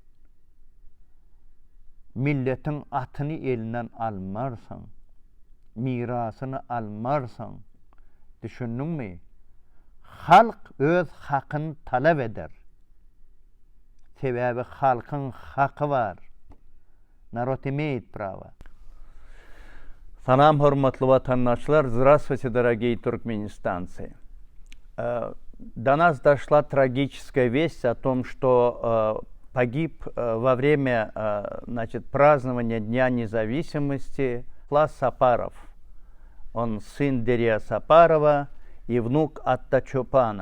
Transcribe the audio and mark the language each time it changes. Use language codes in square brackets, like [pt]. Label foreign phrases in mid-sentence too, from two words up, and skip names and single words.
[tk] Milletiň atyny elinden almarsan, mirasyny almarsan, düşündiňmi? Halk öz hakyny talap eder. Sebäbi halkyň haky bar. [ru] Народ имеет право. [tk] Salam hormatly vatandaşlar, [ru] здравствуйте, дорогие туркменистанцы. До нас дошла трагическая весть о том, что погиб во время празднования Дня независимости Класс Сапаров. Он сын Дерия Сапарова и внук Атта Чопана.